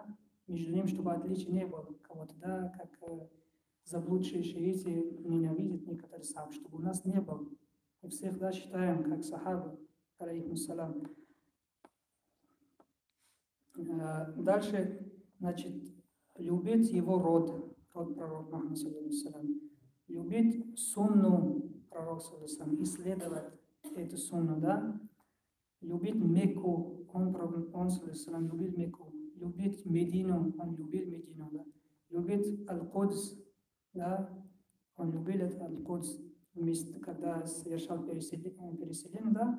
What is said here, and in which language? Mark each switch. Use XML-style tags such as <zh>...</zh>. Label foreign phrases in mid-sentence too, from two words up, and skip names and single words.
<ru>Между ними, чтобы отличия не было кого-то, да, как заблудшие шииты ненавидят некоторые сахаб, чтобы у нас не было. Мы всех, да, считаем как сахабы, алейхиссалям. Дальше, значит, любить его род пророка Мухаммада,</ru> <ar>صلى الله عليه وسلم.</ar> <ru>Любить сунну пророка,</ru> <ar>صلى الله عليه وسلم,</ar> <ru>исследовать эту сунну, да? Любить Мекку, он,</ru> <ar>صلى الله عليه وسلم,</ar> <ru>любил Мекку. Любить Медину, он любил Медину, да? Любить Аль-Кудс, да? Он любил это Аль-Кудс, когда совершал переселение, да?</ru>